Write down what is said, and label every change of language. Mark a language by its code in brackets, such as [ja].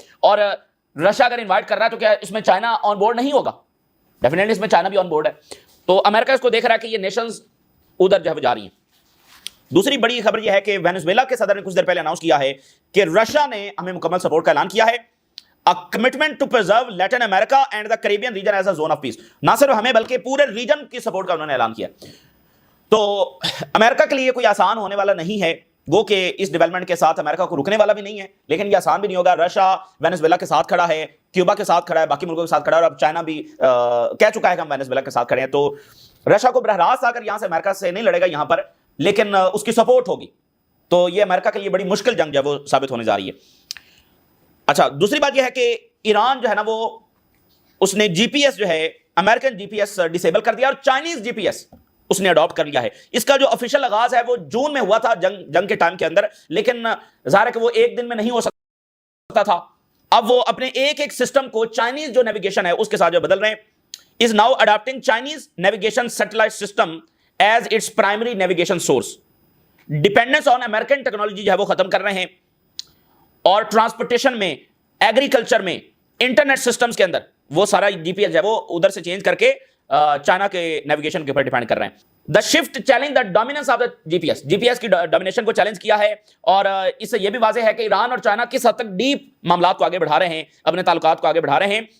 [ur] اور رشیا اگر انوائٹ کر رہا ہے تو کیا اس میں چائنا آن بورڈ نہیں ہوگا؟ ڈیفینیٹلی اس میں چائنا بھی آن بورڈ ہے. تو امریکہ اس کو دیکھ رہا ہے کہ یہ نیشنز ادھر جو ہے جا رہی ہیں. دوسری بڑی خبر یہ ہے کہ وینزویلا کے صدر نے کچھ دیر پہلے اناؤنس کیا ہے کہ رشیا نے ہمیں مکمل سپورٹ کا اعلان کیا ہے. [en] A commitment to preserve Latin America and the Caribbean region as a zone of peace. [ur] نہ صرف ہمیں بلکہ پورے ریجن کی سپورٹ کا انہوں نے اعلان کیا. تو امریکہ کے لیے کوئی آسان ہونے والا نہیں ہے، گو کہ اس ڈیولپمنٹ کے ساتھ امریکہ کو رکنے والا بھی نہیں ہے، لیکن یہ آسان بھی نہیں ہوگا. رشیا وینزویلا کے ساتھ کھڑا ہے، کیوبا کے ساتھ کھڑا ہے، باقی ملکوں کے ساتھ کھڑا ہے، اور اب چائنا بھی کہہ چکا ہے کہ ہم وینزویلا کے ساتھ کھڑے ہیں. تو رشیا کو براہ راست آ کر یہاں سے امریکہ سے نہیں لڑے گا یہاں پر، لیکن اس کی سپورٹ ہوگی. تو یہ امریکہ کے لیے بڑی مشکل جنگ جو ہے وہ ثابت ہونے جا رہی ہے. اچھا، دوسری بات یہ ہے کہ ایران جو ہے نا وہ اس نے جی پی ایس جو ہے امریکن جی پی ایس ڈسیبل کر دیا اور چائنیز جی پی ایس اس نے اڈاپٹ کر لیا ہے. اس کا جو آفیشیل آغاز ہے وہ جون میں ہوا تھا جنگ کے ٹائم کے اندر، لیکن ظاہر ہے کہ وہ ایک دن میں نہیں ہو سکتا تھا. اب وہ اپنے ایک سسٹم کو چائنیز جو نیویگیشن ہے اس کے ساتھ جو بدل رہے ہیں. [en] is now adopting Chinese navigation satellite system as its primary navigation source. [ur] Dependence on American technology جو ہے وہ ختم کر رہے ہیں، اور ٹرانسپورٹیشن میں، ایگریکلچر میں، انٹرنیٹ سسٹمز کے اندر وہ سارا جی پی ایس جو ہے وہ ادھر سے چینج کر کے چائنا کے نیویگیشن کے اوپر ڈیپینڈ کر رہے ہیں. [en] the shift challenge the dominance of the G P S [ur] کی ڈومینیشن کو چیلنج کیا ہے، اور اس سے یہ بھی واضح ہے کہ ایران اور چائنا کس حد تک ڈیپ معاملات کو آگے بڑھا رہے ہیں، اپنے تعلقات کو آگے بڑھا رہے ہیں.